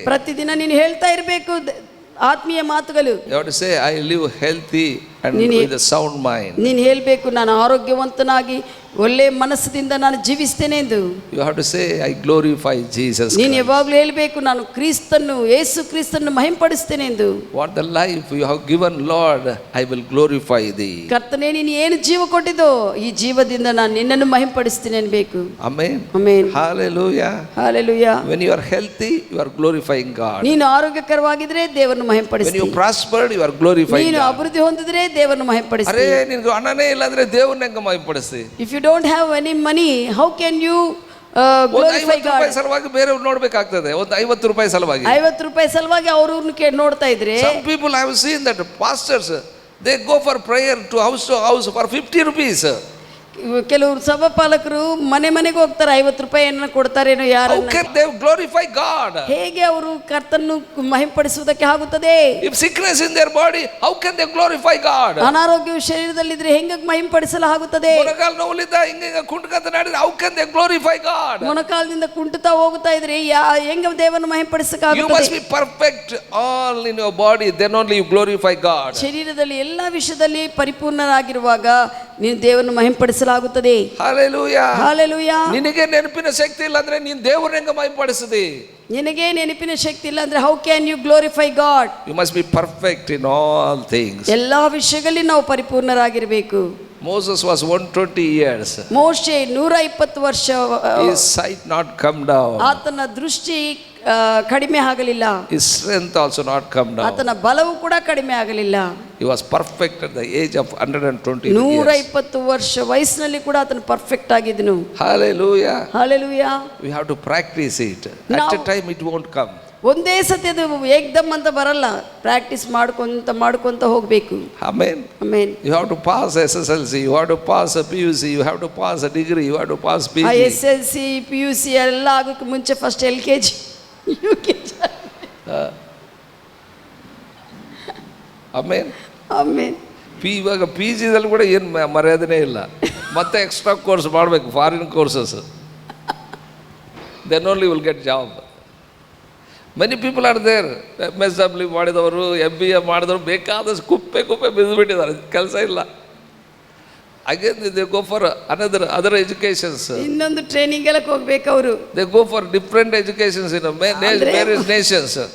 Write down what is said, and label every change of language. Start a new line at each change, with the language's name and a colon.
Kannada: ಪ್ರತಿದಿನ ನೀನು ಹೇಳ್ತಾ ಇರಬೇಕು ಆತ್ಮೀಯ ಮಾತುಗಳು.
English: You have to say I live healthy and with a sound mind.
Kannada: ನೀನು ಹೇಳಬೇಕು, ನಾನು ಆರೋಗ್ಯವಂತನಾಗಿ ಒಳ್ಳೆ ಮನಸ್ಸಿನಿಂದ ನಾನು ಜೀವಿಸ್ತೇನೆ ಎಂದು.
English: You have to say I glorify Jesus.
Kannada: ನೀನು ಯಾವಾಗಲೂ ಹೇಳಬೇಕು, ನಾನು ಕ್ರಿಸ್ತನ್ನು, ಯೇಸು ಕ್ರಿಸ್ತನ್ನು ಮಹಿಮೆಪಡಿಸ್ತೇನೆ ಎಂದು.
English: What the life you have given, Lord, I will glorify thee.
Kannada: ಕರ್ತನೇ, ನೀನು ಏನು ಜೀವ ಕೊಟ್ಟಿದ್ದೋ ಈ ಜೀವದಿಂದ ನಾನು ನಿನ್ನನ್ನು ಮಹಿಮೆಪಡಿಸ್ತೇನೆ ಅನ್ಬೇಕು.
English: Amen. Amen. Hallelujah. Hallelujah. When you are healthy, you are glorifying God.
Kannada: ನೀನು ಆರೋಗ್ಯಕರವಾಗಿದ್ರೆ ದೇವರನ್ನು ಮಹಿಮೆಪಡಿಸ್ತೀಯ.
English: When you prospered, you are glorifying God.
Kannada: ನೀನು ಅಭಿವೃದ್ಧಿ ಹೊಂದಿದ್ರೆ ದೇವರನ್ನು ಮಹಿಮೆಪಡಿಸ್ತೀಯ. ಅರೆ, ನಿನಗೆ ಹಣನೇ ಇಲ್ಲ ಅಂದ್ರೆ ದೇವರನ್ನ ಹೆಂಗೆ ಮಹಿಮೆಪಡಿಸ್ತಿ?
English: If you don't have any money, how can you glorify God?
Kannada: ₹50 ಸಲುವಾಗಿ ಬೇರೆಯವ್ರು ನೋಡ್ಬೇಕಾಗ್ತದೆ. ಒಂದು ₹50 ಸಲುವಾಗಿ, ₹50 ಸಲುವಾಗಿ ಅವ್ರನ್ನ ನೋಡ್ತಾ ಇದ್ರೆ.
English: Some people I have seen that pastors, they go for prayer to house for ₹50.
Kannada: ಕೆಲವರು ಸಭಾಪಾಲಕರು ಮನೆ ಮನೆಗೆ ಹೋಗ್ತಾರೆ, ₹50 ಕೊಡ್ತಾರೇನೋ. ಯಾರು
English: Glorify God?
Kannada: ಹೇಗೆ ಅವರು ಕರ್ತನ್ನು ಮಹಿಮೆಪಡಿಸುವುದಕ್ಕೆ ಆಗುತ್ತದೆ?
English: If sickness in their body, how can they glorify God?
Kannada: ಅನಾರೋಗ್ಯವು ಶರೀರದಲ್ಲಿದ್ರೆ ಹೆಂಗೆ ಮಹಿಮೆಪಡಿಸಲಾಗುತ್ತದೆ? ಮೊಣಕಾಲು ನೋವುಲಿಂದ ಹಿಂಗೆ ಕುಂಟಕಂತ ನಡೆದ್ರೆ
English: How can they glorify God?
Kannada: ಮೊಣಕಾಲದಿಂದ ಕುಂಟುತ್ತಾ ಹೋಗ್ತಾ ಇದ್ರೆ ಹೆಂಗೆ ದೇವರನ್ನು ಮಹಿಮೆಪಡಿಸಕ್ಕಾಗುತ್ತದೆ?
English: You must be perfect all in your body, then only you glorify God.
Kannada: ಶರೀರದಲ್ಲಿ ಎಲ್ಲ ವಿಷಯದಲ್ಲಿ ಪರಿಪೂರ್ಣರಾಗಿರುವಾಗ ನೀನು ದೇವರನ್ನು ಮಹಿಮೆಪಡಿಸಲಾಗುತ್ತದೆ. ಹಲ್ಲೆಲೂಯಾ. ಹಲ್ಲೆಲೂಯಾ. ನಿನಗೆ ನೆನಪಿನ ಶಕ್ತಿ ಇಲ್ಲ ಅಂದ್ರೆ ನೀನು ದೇವರನ್ನ ಹೆಂಗೆ ಮಹಿಮೆಪಡಿಸುತ್ತಿ? ನಿನಗೆ ನೆನಪಿನ ಶಕ್ತಿ ಇಲ್ಲ ಅಂದ್ರೆ
English: How can you glorify God? You must be perfect in all things.
Kannada: ಎಲ್ಲಾ ವಿಷಯಗಳಲ್ಲಿ ನಾವು ಪರಿಪೂರ್ಣರಾಗಿರಬೇಕು.
English: Moses was 120 years.
Kannada: ಮೋಶೆ 120 ವರ್ಷ.
English: His sight not come down.
Kannada: ಆತನ ದೃಷ್ಟಿ ಕಡಿಮೆ ಆಗಲಿಲ್ಲ.
English: His strength also not come down.
Kannada: ಆತನ ಬಲವು ಕೂಡ ಕಡಿಮೆ ಆಗಲಿಲ್ಲ.
English: He was perfect at the age of 120 years.
Kannada: 120 ವರ್ಷ ವಯಸ್ಸಿನಲ್ಲಿ ಕೂಡ ಆತನ perfect ಆಗಿದ್ದನು.
English: Hallelujah. Hallelujah. We have to practice it. At a time it won't come.
Kannada: ಒಂದೇ ಸತಿ ಅದು ಏಕ್ದಮ್ ಅಂತ ಬರಲ್ಲ. ಪ್ರಾಕ್ಟೀಸ್ ಮಾಡ್ಕೊಂತ ಹೋಗಬೇಕು.
English: Amen. Amen. You have to pass SSLC, you have to pass a PUC, you have to pass a degree, you have to pass PG.
Kannada: SSLC PUC ಎಲ್ಲ ಆಗೋಕ್ಕೆ ಮುಂಚೆ first LKG UKG.
English: Amen. Amen.
Kannada: ಇವಾಗ PG ದಲ್ಲಿ ಕೂಡ ಏನು ಮರ್ಯಾದೆನೇ ಇಲ್ಲ. ಮತ್ತೆ extra course ಮಾಡಬೇಕು, foreign courses.
English: Then only you will get job. Many people are there.
Kannada: MSW ಮಾಡಿದವರು, MBA ಮಾಡಿದವರು ಬೇಕಾದಷ್ಟು ಕುಪ್ಪೆ ಬಿದ್ದುಬಿಟ್ಟಿದ್ದಾರೆ, ಕೆಲಸ ಇಲ್ಲ.
English: Again they go for other educations.
Kannada: ಇನ್ನೊಂದು ಟ್ರೈನಿಂಗ್ ಎಲ್ಲ ಹೋಗ್ಬೇಕು ಅವರು.
English: They go for different educations in various nations.